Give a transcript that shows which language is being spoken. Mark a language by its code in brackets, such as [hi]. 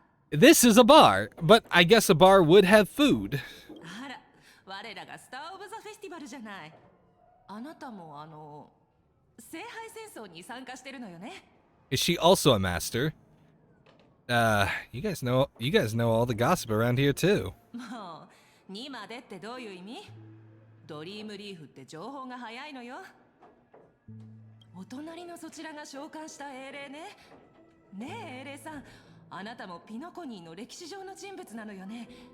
[en] This is a bar, but I guess a bar would have food. [ja] 我らがスター・オブ・ザ・フェスティバルじゃない。あなたも聖杯戦争に参加してるのよね。 [en] Is she also a master? You guys know all the gossip around here too. [ja] もう2までってどういう意味？ドリームリーフって情報が早いのよ。お隣のそちらが召喚した英霊ね。ねえ英霊さん、あなたもピノコニーの歴史上の人物なのよね。